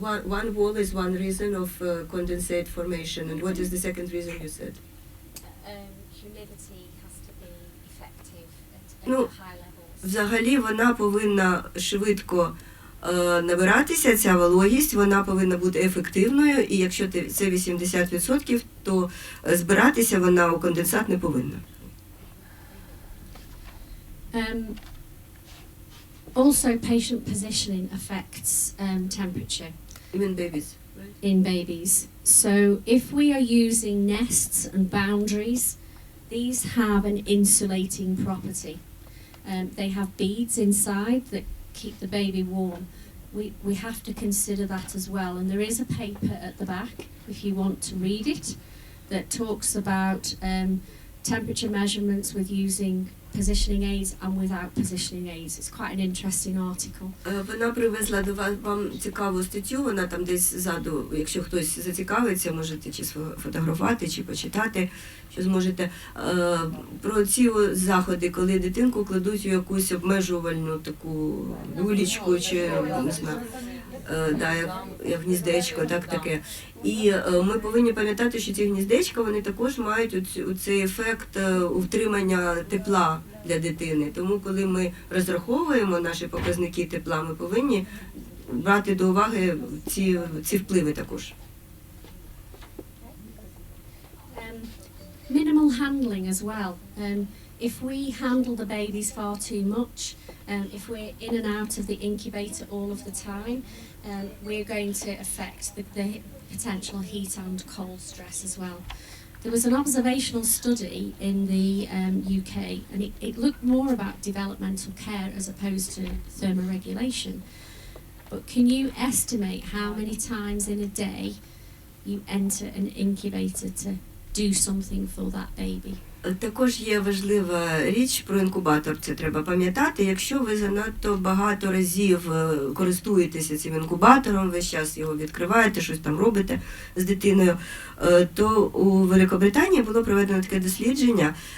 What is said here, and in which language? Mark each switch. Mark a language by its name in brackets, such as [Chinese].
[English] One wall is one reason of condensate formation, and what is the second reason you said? Humidity has to be effective at [Ukrainian] Ну, [English] high levels. [Ukrainian] взагалі вона повинна швидко набиратися, ця вологість, вона повинна бути ефективною, і якщо це 80%, то збиратися вона у конденсат не повинна. [English] Also, patient positioning affects temperature. Even babies. In babies. So if we are using nests and boundaries, these have an insulating property. They have beads inside that keep the baby warm. We have to consider that as well. And there is a paper at the back, if you want to read it, that talks about temperature measurements with using positioning aids and without positioning aids. It's quite an interesting article. [Ukrainian] Вона привезла до вас вам цікаву статтю, вона там десь ззаду, якщо хтось зацікавиться, можете чи сфотографувати, чи почитати, що зможете. Про ці заходи, коли дитинку кладуть у якусь обмежувальну таку люлечку, чи не знаю, да, як гніздечко, так таке. І ми повинні пам'ятати, що ці гніздечка, вони також мають цей ефект утримання тепла для дитини. Тому коли ми розраховуємо наші показники тепла, ми повинні брати до уваги ці впливи також. [English] Minimal handling as well. If we handle the babies far too much, if we're in and out of the incubator all of the time, we're going to affect the potential heat and cold stress as well. There was an observational study in the UK, and it looked more about developmental care as opposed to thermoregulation. But can you estimate how many times in a day you enter an incubator to do something for that baby? [Ukrainian] Також є важлива річ про інкубатор, це треба пам'ятати. Якщо ви занадто багато разів користуєтеся цим інкубатором, весь час його відкриваєте, щось там робите з дитиною, то у Великобританії було проведено таке дослідження.